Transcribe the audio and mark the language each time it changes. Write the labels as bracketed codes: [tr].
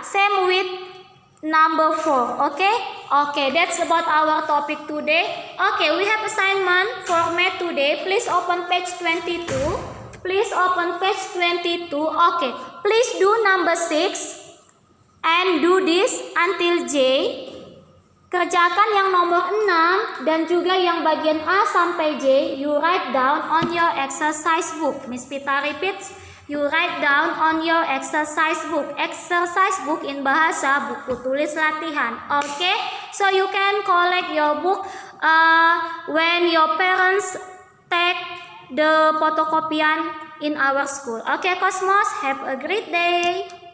[en] Same with number 4. Okay? Okay, that's about our topic today. Okay, we have assignment for math today. Please open page 22. Please open page 22. Okay, please do number 6 and do this until J. [id] Kerjakan yang nomor 6 dan juga yang bagian A sampai J. [en] You write down on your exercise book. Miss Pita repeats. You write down on your exercise book. Exercise book in bahasa [id] buku tulis latihan. [en] Okay, so you can collect your book when your parents take the photocopian in our school. Okay, Cosmos, have a great day.